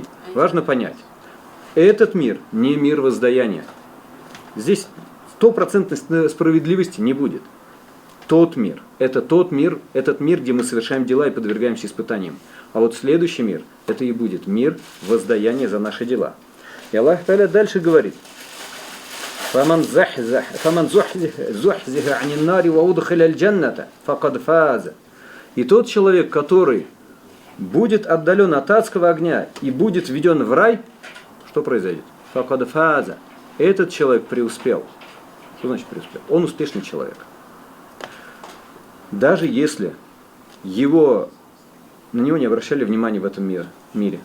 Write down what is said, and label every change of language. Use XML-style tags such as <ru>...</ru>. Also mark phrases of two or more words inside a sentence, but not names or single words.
<ru>Важно понять, этот мир не мир воздаяния. Здесь 100% справедливости не будет. Тот мир, этот мир, где мы совершаем дела и подвергаемся испытаниям. А вот следующий мир, это и будет мир воздаяния за наши дела. И Аллах Та'аля дальше говорит:</ru> <ar>«فمن زحزح عن النار وأدخل الجنة فقد فاز».</ar> <ru>И тот человек, который будет отдален от адского огня и будет введен в рай, что произойдет?</ru> <ar>فقد فاز.</ar> <ru>Этот человек преуспел. Что значит преуспел? Он успешный человек. Даже если на него не обращали внимания в этом мире.</ru>